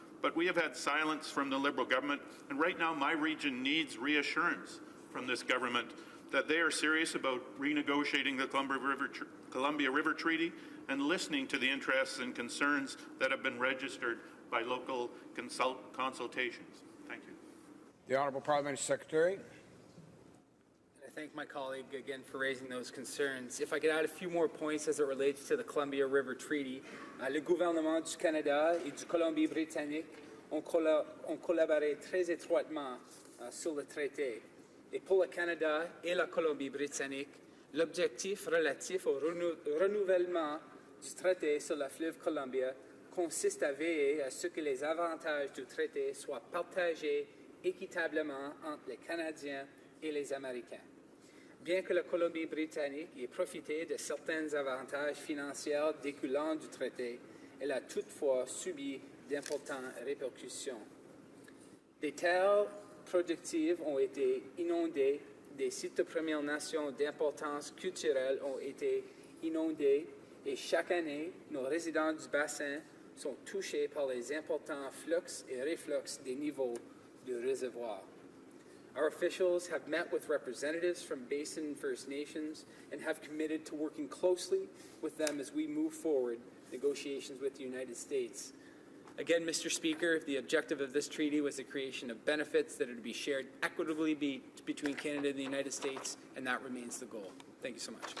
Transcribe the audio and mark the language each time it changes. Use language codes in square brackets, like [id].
[en] But we have had silence from the Liberal government, and right now my region needs reassurance from this government that they are serious about renegotiating the Columbia River Treaty and listening to the interests and concerns that have been registered by local consultations. Thank you. The Honourable Parliamentary Secretary. I thank my colleague again for raising those concerns. If I could add a few more points as it relates to the Columbia River Treaty. [fr] Le gouvernement du Canada et du Colombie-Britannique ont collaboré très étroitement sur le traité. Et pour le Canada et la Colombie-Britannique, l'objectif relatif au renouvellement du traité sur la fleuve Columbia consiste à veiller à ce que les avantages du traité soient partagés équitablement entre les Canadiens et les Américains. Bien que la Colombie-Britannique ait profité de certains avantages financiers découlant du traité, elle a toutefois subi d'importantes répercussions. Des terres productives ont été inondées, des sites de Premières Nations d'importance culturelle ont été inondés et chaque année, nos résidents du bassin sont touchés par les importants flux et reflux des niveaux du réservoir. [en] Our officials have met with representatives from Basin First Nations and have committed to working closely with them as we move forward negotiations with the United States. Again, Mr. Speaker, the objective of this treaty was the creation of benefits that are to be shared equitably between Canada and the United States, and that remains the goal. Thank you so much.